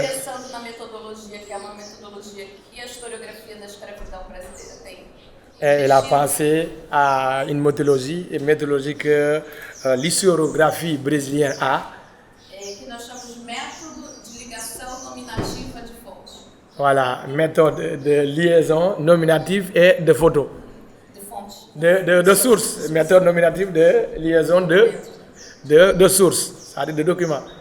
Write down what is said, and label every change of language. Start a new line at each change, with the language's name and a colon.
Portuguese: Pensando na metodologia, que é uma metodologia que a historiografia da escravidão brasileira tem.
French: Il a pensé à une méthodologie que l'historiographie brésilienne a.
Portuguese: Que nós chamamos de método de ligação nominativa de fonte.
French: Voilà, méthode de liaison nominative et de photo.
Portuguese: De fonte.
French: De source, méthode nominative de liaison de source, c'est-à-dire de document.